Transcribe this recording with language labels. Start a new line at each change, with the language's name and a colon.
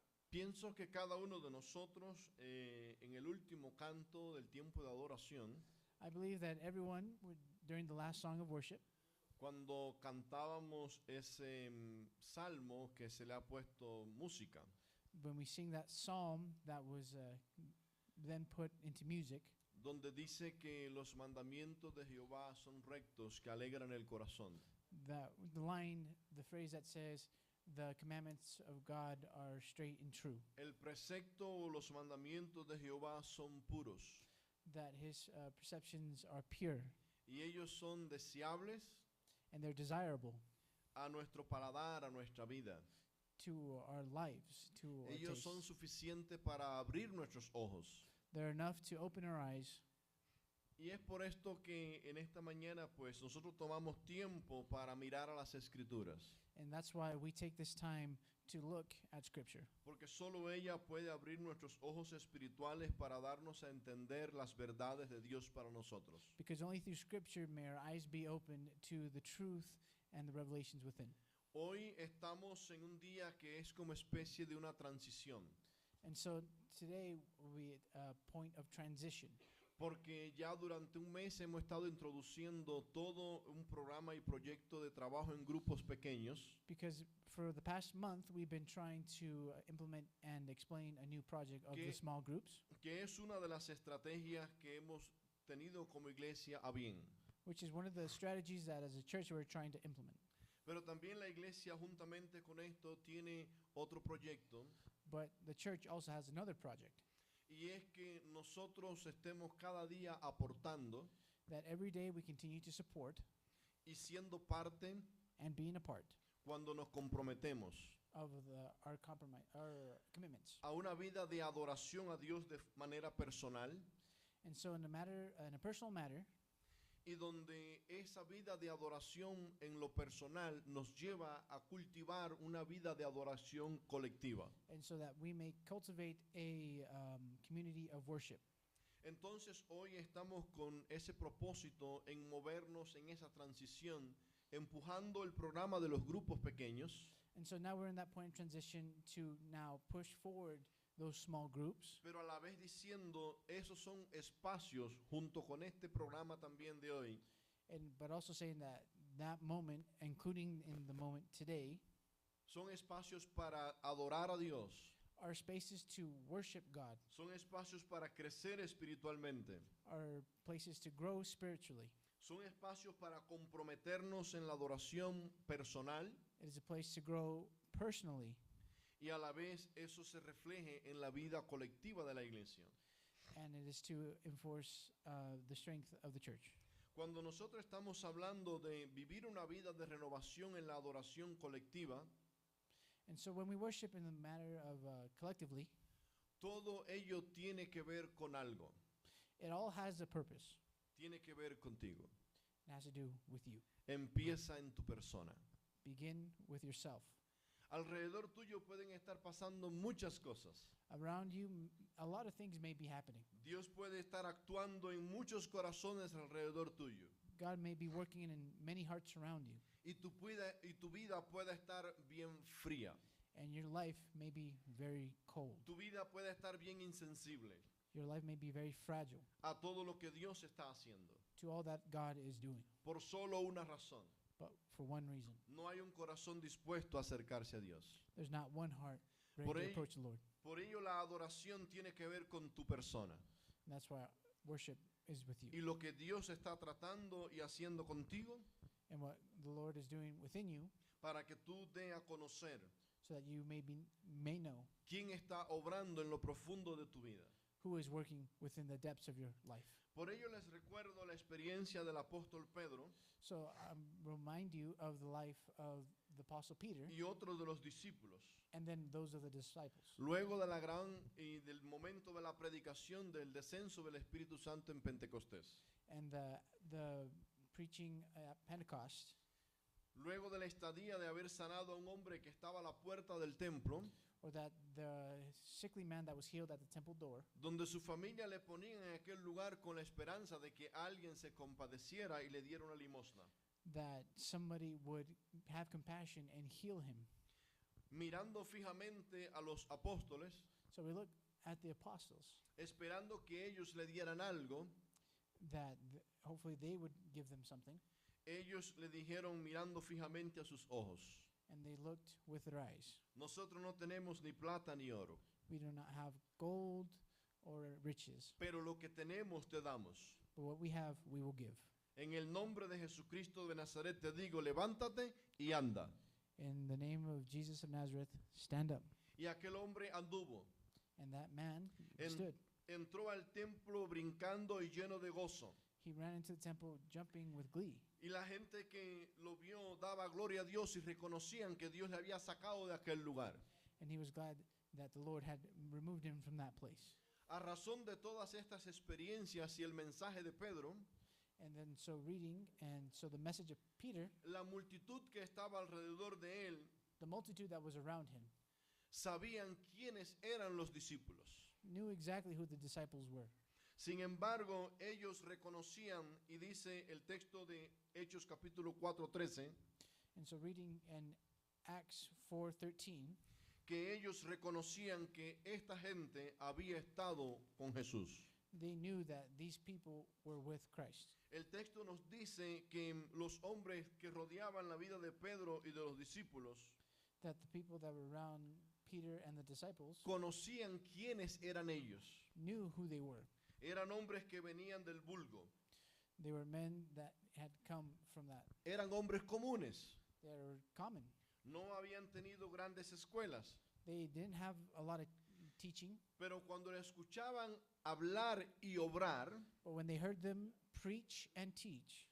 Spanish: Pienso que cada uno de nosotros, en el último canto del tiempo de adoración,
English: I believe that everyone, during the last song of worship,
Spanish: cuando cantábamos ese salmo que se le ha puesto música,
English: when we sing that psalm that was then put into music,
Spanish: donde dice que los mandamientos de Jehová son rectos, que alegran el corazón.
English: the phrase that says, the commandments of God are straight and true,
Spanish: El precepto o los mandamientos de Jehová son puros,
English: that his perceptions are pure,
Spanish: y ellos son deseables
English: and they're desirable
Spanish: a nuestro paladar, a nuestra vida.
English: to our lives, to our
Spanish: Ellos son
English: tastes.
Spanish: suficientes para abrir nuestros ojos.
English: They're enough to open our eyes.
Spanish: Y es por esto que en esta mañana pues nosotros tomamos tiempo para mirar a las escrituras,
English: And that's why we take this time to look at Scripture.
Spanish: porque solo ella puede abrir nuestros ojos espirituales para darnos a entender las verdades de Dios para nosotros.
English: Because only through Scripture may our eyes be opened to the truth and the revelations within.
Spanish: Hoy estamos en un día que es como especie de una transición,
English: And so today we at a point of transition.
Spanish: porque ya durante un mes hemos estado introduciendo todo un programa y proyecto de trabajo en grupos pequeños,
English: Because for the past month, we've been trying to implement and explain a new project of the
Spanish: Que-
English: small groups,
Spanish: que es una de las estrategias que hemos tenido como iglesia a bien.
English: which is one of the strategies that as a church we're trying to implement.
Spanish: Pero también la iglesia juntamente con esto tiene otro proyecto,
English: But the church also has another project,
Spanish: y es que nosotros estemos cada día aportando
English: that every day we continue to support
Spanish: y siendo parte
English: and being a part
Spanish: cuando nos comprometemos
English: of our commitments.
Spanish: a una vida de adoración a Dios de manera personal,
English: And so in a personal matter,
Spanish: y donde esa vida de adoración en lo personal nos lleva a cultivar una vida de adoración colectiva.
English: and so that we may cultivate a community of worship.
Spanish: Entonces hoy estamos con ese propósito en movernos en esa transición, empujando el programa de los grupos pequeños,
English: And so now we're in that point of transition to now push forward those small groups,
Spanish: pero a la vez diciendo, esos son espacios junto con este programa también de hoy,
English: but also saying that that moment, including in the moment today,
Spanish: son espacios para adorar a Dios,
English: are spaces to worship God,
Spanish: son espacios para crecer espiritualmente,
English: are places to grow spiritually.
Spanish: son espacios para comprometernos en la adoración personal,
English: It is a place to grow personally,
Spanish: y a la vez eso se refleje en la vida colectiva de la iglesia.
English: and it is to enforce the strength of the church.
Spanish: Cuando nosotros estamos hablando de vivir una vida de renovación en la adoración colectiva,
English: And so when we worship in the matter of collectively,
Spanish: todo ello tiene que ver con algo,
English: it all has a purpose.
Spanish: tiene que ver contigo.
English: It has to do with you.
Spanish: Empieza en tu persona.
English: Begin with yourself.
Spanish: Alrededor tuyo pueden estar pasando muchas cosas.
English: Around you, a lot of things may be happening.
Spanish: Dios puede estar actuando en muchos corazones alrededor tuyo.
English: God may be working in many hearts around you,
Spanish: Y tu vida puede estar bien fría.
English: and your life may be very cold.
Spanish: Tu vida puede estar bien insensible
English: Your life may be very fragile
Spanish: a todo lo que Dios está haciendo.
English: to all that God is doing,
Spanish: Por solo una razón.
English: but for one reason.
Spanish: No hay un corazón dispuesto a acercarse a Dios.
English: There's not one heart ready
Spanish: Por
English: to
Spanish: ello-
English: approach the Lord.
Spanish: Por ello la adoración tiene que ver con tu persona.
English: And that's why worship is with you.
Spanish: Y lo que Dios está tratando y haciendo contigo
English: And what the Lord is doing within you,
Spanish: para que tú dé a conocer
English: so that you may know
Spanish: quién está obrando en lo profundo de tu vida.
English: who is working within the depths of your life.
Spanish: Por ello les recuerdo la experiencia del apóstol Pedro
English: So remind you of the life of the Apostle Peter
Spanish: y otros de los discípulos.
English: and then those of the disciples.
Spanish: Luego de la gran y del momento de la predicación del descenso del Espíritu Santo en Pentecostés.
English: And the preaching at Pentecost,
Spanish: Luego de la estadía de haber sanado a un hombre que estaba a la puerta del templo,
English: or that the sickly man that was healed at the temple door,
Spanish: donde su familia le ponía en aquel lugar con la esperanza de que alguien se compadeciera y le diera una limosna.
English: that somebody would have compassion and heal him.
Spanish: Mirando fijamente a los apóstoles,
English: So we look at the apostles,
Spanish: esperando que ellos le dieran algo,
English: that hopefully they would give them something,
Spanish: ellos le dijeron mirando fijamente a sus ojos,
English: and they looked with their eyes.
Spanish: nosotros no tenemos ni plata ni oro,
English: We do not have gold or riches,
Spanish: pero lo que tenemos te damos.
English: but what we have, we will give.
Spanish: En el nombre de Jesucristo de Nazaret te digo, levántate y anda.
English: In the name of Jesus of Nazareth, stand up.
Spanish: Y aquel hombre anduvo,
English: And that man
Spanish: En-
English: stood.
Spanish: entró al templo brincando y lleno de gozo.
English: He ran into the temple jumping with glee.
Spanish: Y la gente que lo vio daba gloria a Dios y reconocían que Dios le había sacado de aquel lugar.
English: And he was glad that the Lord had removed him from that place.
Spanish: A razón de todas estas experiencias y el mensaje de Pedro,
English: And then so reading, and so the message of Peter,
Spanish: la multitud que estaba alrededor de él
English: the multitude that was around him,
Spanish: sabían quiénes eran los discípulos.
English: knew exactly who the disciples were.
Spanish: Sin embargo, ellos reconocían, y dice el texto de Hechos capítulo 4:13,
English: And so reading in Acts 4:13,
Spanish: que ellos reconocían que esta gente había estado con Jesús.
English: they knew that these people were with Christ.
Spanish: El texto nos dice que los hombres que rodeaban la vida de Pedro y de los discípulos
English: That the people that were around Peter and the disciples
Spanish: conocían quiénes eran ellos.
English: knew who they were.
Spanish: Eran hombres que venían del vulgo.
English: They were men that had come from that.
Spanish: Eran hombres comunes.
English: They were common.
Spanish: No habían tenido grandes escuelas.
English: They didn't have a lot of teaching,
Spanish: Pero cuando le escuchaban hablar y obrar,
English: but when they heard them preach and teach,